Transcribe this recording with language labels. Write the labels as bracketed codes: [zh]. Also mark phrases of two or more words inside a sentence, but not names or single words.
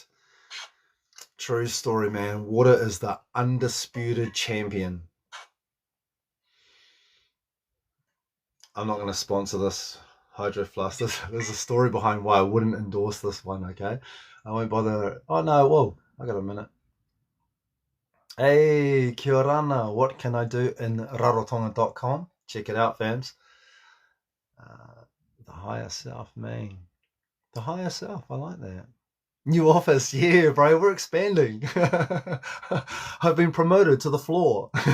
[en] True story, man. Water is the undisputed champion. I'm not going to sponsor this Hydro Flask. There's a story behind why I wouldn't endorse this one, okay? I won't bother. Oh no, whoa, I got a minute. [mi] Hey, kia ora, [en] what can I do in rarotonga.com? Check it out, fams. The higher self, man. The higher self, I like that. New office, yeah, bro, we're expanding. I've been promoted to the floor.